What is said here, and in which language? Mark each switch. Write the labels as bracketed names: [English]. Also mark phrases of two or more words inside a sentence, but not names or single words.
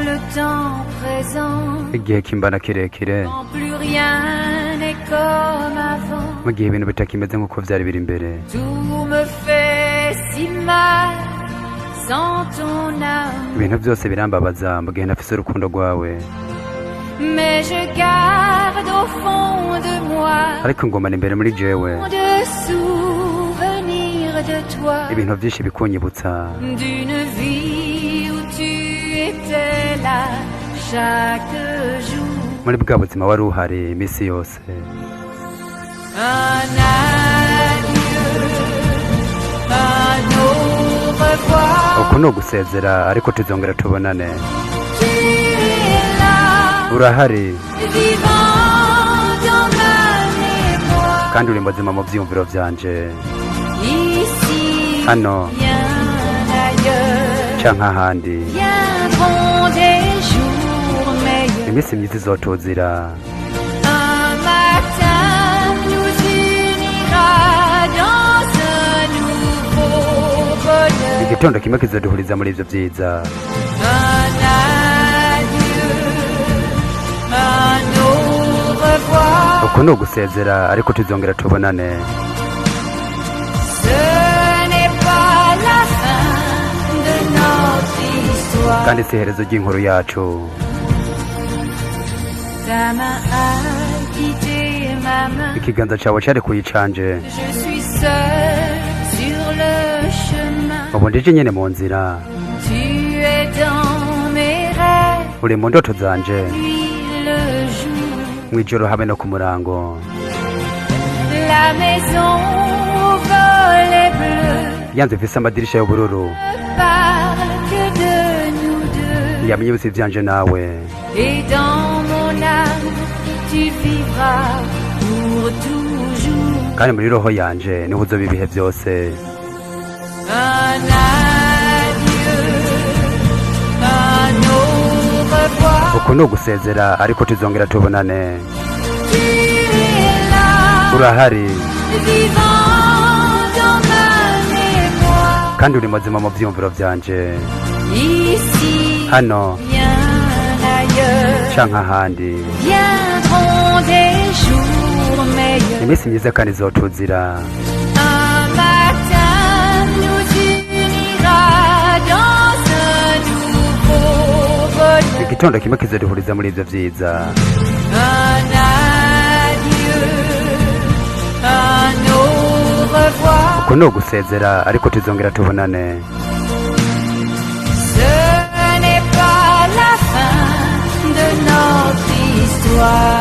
[French] temps présent, [Rundi] igihe kimbana kirekire [French] quand plus rien n'est comme avant, [Rundi] mu gihe ibintu bitakimeze nk'uko vyari biri imbere [French] tout me fait si mal sans ton âme, [Rundi] ibintu byose birambabaza mu gihe ntafise urukundo rwawe [French] mais je garde au fond de moi [Rundi] ariko ngomana imbere muri jewe [French] de souvenirs de toi, [Rundi] ibintu vyinshi bikunyibutsa [French] d'une vie où tu étais là chaque jour. [Rundi] muri bwa buzima wari uhari imisi yose [French] Un adieu, un au revoir, [Rundi] uku ni ugusezera ariko tuzongera tubonane [French] tu es là, [Rundi] urahari [French] vivant dans ma mémoire. [Rundi] kandi uri muzima mu vyiyumviro vyanje [French] Ici, [Rundi] hano [French] bien ailleurs, [Rundi] canke ahandi [French] viendront des jours meilleurs. [Rundi] imisi myiza izotuzira [French] Un matin nous unira dans un nouveau bonheur. [Rundi] igitondo kimwe kizoduhuriza muri ivyo vyiza [French] Un adieu, un au revoir. [Rundi] uku ni ugusezera ariko tuzongera tubonane [French] Ce n'est pas la fin de notre histoire. [Rundi] kandi si iherezo ry'inkuru yacu [French] Ta main a quitté ma main. [Rundi] ikiganza cawe cari kuyicanje [French] Je suis seul sur le chemin. [Rundi] ubu ndije nyene mu nzira [French] Tu es dans mes rêves, [Rundi] uri mu ndoto zanje [French] nuit le jour. [Rundi] mw'ijoro habe no ku murango [French] La maison au volet bleu [Rundi] yanze ifise amadirisha y'ubururu [French] ne parle que de nous deux. [Rundi] yamenye ibisi vyanje nawe [French] Et dans mon âme, tu vivras pour toujours. [Rundi] kandi muri roho yanje niho uzoba ibihe vyose [French] Un adieu, un au revoir. [Rundi] uku ni ugusezera ariko tuzongera tubonane [French] Tu es là, [Rundi] urahari [French] vivant dans ma mémoire. [Rundi] kandi uri muzima mu vyiyumviro vyanje [French] Ici, [Rundi] hano [French] bien ailleurs, [Rundi] canke ahandi [French] viendront des jours meilleurs. [Rundi] imisi myiza kandi izotuzira [French] Un matin nous unira dans un nouveau bonheur. [Rundi] igitondo kimwe kizoduhuriza muri ivyo vyiza [French] Un adieu, un au revoir. [Rundi] uku ni ugusezera ariko tuzongera tubonane [French] Ce n'est pas la fin de notre histoire.